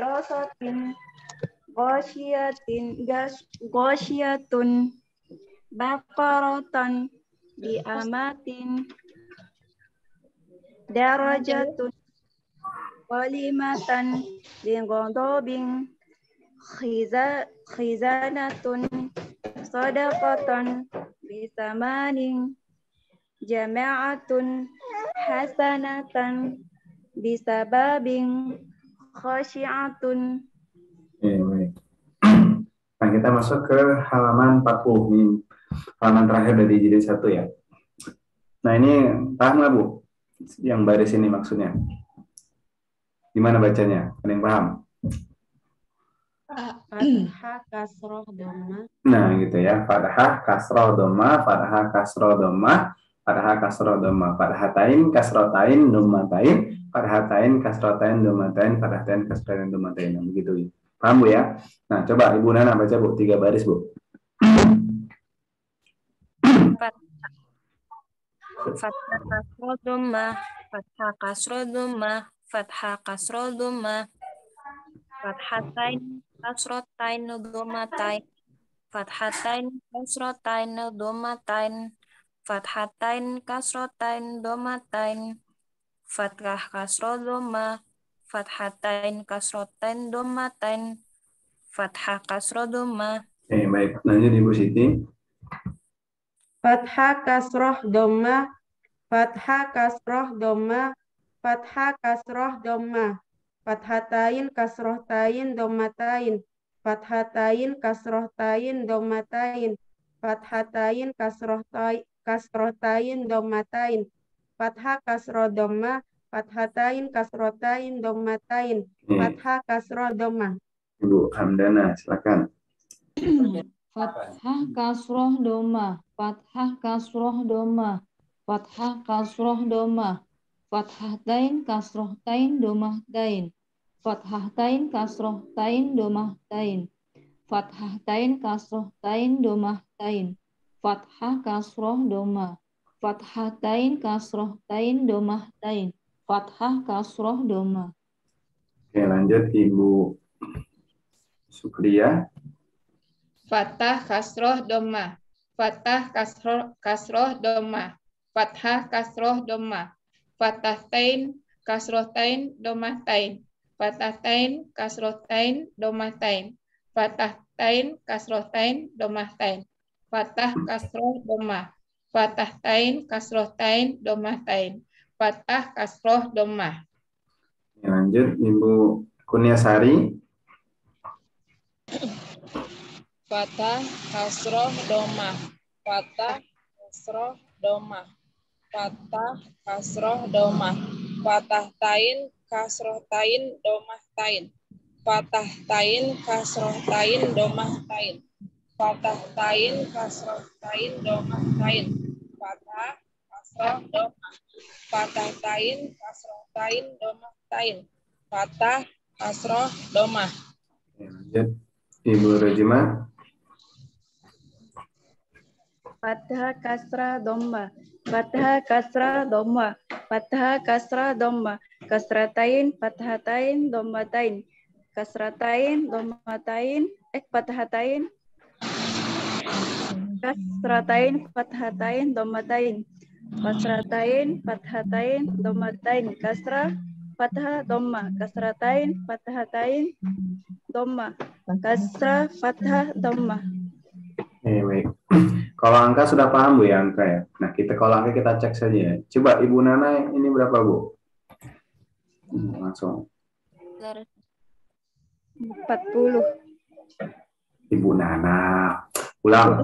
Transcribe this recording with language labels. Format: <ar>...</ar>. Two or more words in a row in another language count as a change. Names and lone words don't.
<ar>غَشْيَةٌ بَقَرَةً دَائِمَةٍ دَرَجَةٌ وَلِيمَةً بِغَضَبٍ خِزَانَةٌ صَدَقَةً بِثَمَنٍ جَمَاعَةٌ حَسَنَةً بِسَبَبٍ خَاشِعَةٌ.</ar> <id>Baik. Nah, kita masuk ke halaman 40 ini, halaman terakhir dari jilid 1 ya. Nah, ini paham nggak Bu? Yang baris ini maksudnya gimana bacanya? Ada yang paham? Fathah kasroh dhamma. Nah, gitu ya. Fathah kasroh dhamma, fathah kasroh dhamma, fathah kasroh dhamma, fathatain kasrotain dhammatain, fathatain kasrotain dhammatain, fathatain kasrotain dhammatain. Nah, begitu. Paham Bu ya? Nah, coba Ibu Nana baca Bu, 3 baris Bu. Fathah kasroh dhammah, fathah kasroh dhammah, fathah kasroh dhammah, fathatain kasrotain dhammatain, fathatain kasrotain dhammatain, fathatain kasrotain dhammatain, fathah kasroh dhammah, fathatain kasrotain dhammatain, fathah kasroh dhammah. Baik. Lanjut Ibu Siti. Fathah kasroh dhamma. Fathah kasroh dhamma. Fathah kasroh dhamma. Fathatain kasrohtain dhammatain. Fathatain kasrohtain dhammatain. Fathatain kasrohtain dhammatain. Fathah kasroh dhamma. Fathatain kasrohtain dhammatain. Fathah kasroh dhamma. Ibu Hamdana, silakan. Fathah kasroh dhamma, fathah kasroh dhamma, fathah kasroh dhamma, fathatain kasrohtain dhammatain, fathatain kasrohtain dhammatain, fathatain kasrohtain dhammatain, fathah kasroh dhamma, fathatain kasrohtain dhammatain, fathah kasroh dhamma. Oke, lanjut Ibu Sukriya. Fathah kasroh dhamma. Fathah kasroh dhamma. Fathah kasroh dhamma. Fathatain kasrohtain dhammatain. Fathatain kasrohtain dhammatain. Fathatain kasrohtain dhammatain. Fathah kasroh dhamma. Fathatain kasrohtain dhammatain. Fathah kasroh dhamma. Lanjut Ibu Kurniasari. Fathah kasroh dhamma. Fathah kasroh dhamma. Fathah kasroh dhamma. Fathatain kasrohtain dhammatain. Fathatain kasrohtain dhammatain. Fathatain kasrohtain dhammatain. Fathah kasroh dhamma. Fathatain kasrohtain dhammatain. Fathah kasroh dhamma. Lanjut Ibu Rajima. Fathah kasrah dhamma. Fathah kasrah dhamma. Fathah kasrah dhamma. Kasratain fathatain dhammatain. Kasratain dhammatain. Fathatain. Kasratain fathatain dhammatain. Kasratain fathatain dhammatain. Kasrah fathah dhamma. Kasratain fathatain dhamma. Kasrah fathah dhamma. Baik. Kalau angka sudah paham Bu ya angka ya. Nah, kalau angka kita cek saja ya. Coba Ibu Nana ini berapa Bu? Langsung. 40. Ibu Nana. Ulang.</id>